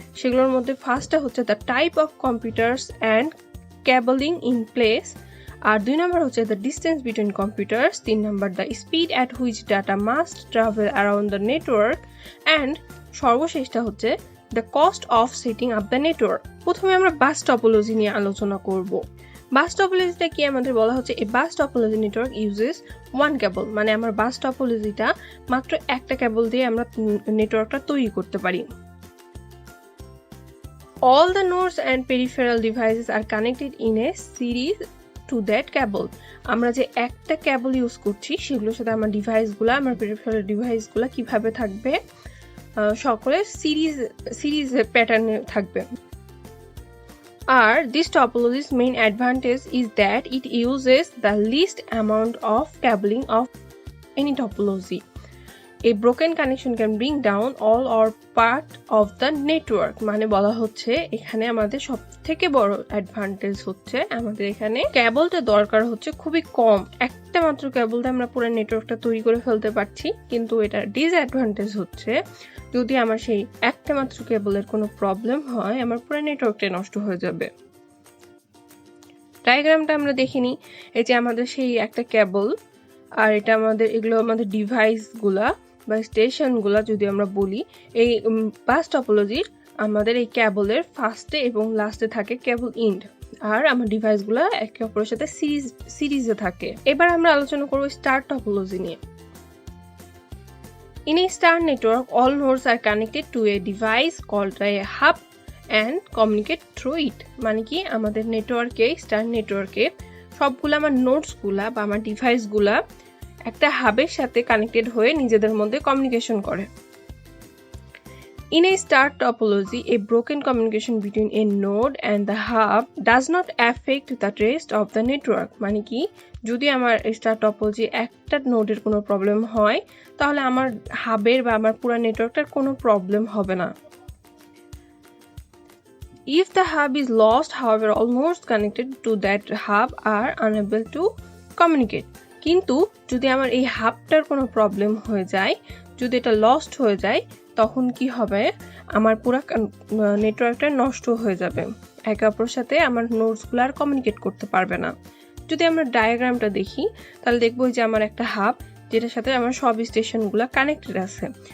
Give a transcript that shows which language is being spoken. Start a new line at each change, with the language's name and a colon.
Bangla: সেগুলোর মধ্যে ফার্স্টটা হচ্ছে
English: the type of computers and cabling in place,
Bangla: আর 2 নম্বর হচ্ছে
English: the distance between computers,
Bangla: 3 number
English: the speed at which data must travel around the network,
Bangla: and সর্বশেষটা হচ্ছে
English: The cost of setting up the network.
Bangla: প্রথমে আমরা bus topology নিয়ে আলোচনা করব। বাস টপোলজিটা কি আমাদের বলা হচ্ছে,
English: a bus topology network uses one cable,
Bangla: মানে আমার বাস টপোলজিটা মাত্র একটা কেবল দিয়ে আমরা নেটওয়ার্কটা তৈরি করতে পারি।
English: All the nodes and peripheral devices are connected in a series to that cable.
Bangla: আমরা যে একটা কেবল ইউজ করছি সেগুলোর সাথে আমার ডিভাইসগুলো, আমার পেরিফেরাল ডিভাইসগুলো কিভাবে থাকবে, সকলে সিরিজ প্যাটার্নে থাকবে। আর
English: this topology's main advantage is that it uses the least amount of cabling of any topology. A broken connection can bring down all or part of the network.
Bangla: মানে বলা হচ্ছে এখানে আমাদের সব থেকে বড় অ্যাডভান্টেজ হচ্ছে আমাদের এখানে কেবলটা দরকার হচ্ছে খুবই কম, একটা মাত্র কেবল দিয়ে আমরা পুরো নেটওয়ার্কটা তৈরি করে ফেলতে পারছি। কিন্তু এটার ডিসঅ্যাডভান্টেজ হচ্ছে যদি আমার সেই একটা মাত্র কেবলের কোনো প্রবলেম হয়, আমার পুরো নেটওয়ার্কটা নষ্ট হয়ে যাবে। ডায়াগ্রামটা আমরা দেখিনি, এই যে আমাদের সেই একটা কেবল, আর এটা এগুলো আমাদের ডিভাইসগুলা বা স্টেশনগুলা যদি আমরা বলি। এই বাস টপোলজির আমাদের এই কেবলের ফার্স্টে এবং লাস্টে থাকে কেবল ইন্ড, আর আমার ডিভাইসগুলা একে অপরের সাথে সিরিজে থাকে। এবার আমরা আলোচনা করব স্টার টপোলজি নিয়ে।
English: In a star network, all nodes are connected to a device called a hub and communicate through it.
Bangla: মানে কি আমাদের নেটওয়ার্কে, স্টার নেটওয়ার্কে সবগুলো আমার নোডসগুলা বা আমার ডিভাইসগুলা একটা হাবের সাথে কানেক্টেড হয়ে নিজেদের মধ্যে কমিউনিকেশন করে।
English: In a star topology, a broken communication between a node and the hub does not affect the rest of the network.
Bangla: মানে কি যদি আমার স্টার টপোলজি একটা নোডের কোনো প্রবলেম হয়, তাহলে আমার হাবের বা আমার পুরো নেটওয়ার্কটার কোনো প্রবলেম হবে না।
English: If the hub is lost, however, all nodes connected to that hub are unable to communicate.
Bangla: কিন্তু যদি আমার এই হাবটার কোনো প্রবলেম হয়ে যায়, যদি এটা লস্ট হয়ে যায়, তখন কি হবে, আমার পুরো নেটওয়ার্কটা নষ্ট হয়ে যাবে, একে অপরের সাথে আমার নোডসগুলো আর কমিউনিকেট করতে পারবে না। যদি আমরা ডায়াগ্রামটা দেখি তাহলে দেখবো যে আমার একটা হাব, যেটার সাথে আমার সব স্টেশনগুলো কানেক্টেড আছে।